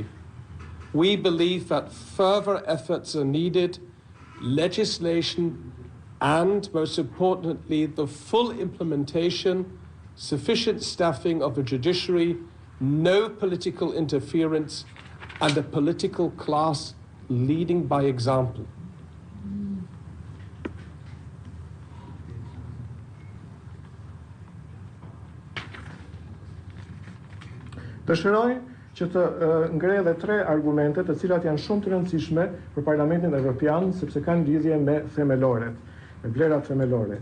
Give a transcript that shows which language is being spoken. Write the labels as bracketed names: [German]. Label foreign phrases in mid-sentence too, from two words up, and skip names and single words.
[English] We believe that further efforts are needed, legislation, and most importantly, the full implementation, sufficient staffing of the judiciary, no political interference, and a political class leading by example. [Albanian] Dëshiroj që të ngrej edhe 3 argumente të cilat janë shumë të rëndësishme për Parlamentin Evropian sepse kanë lidhje me themeloret, me vlerat themelore.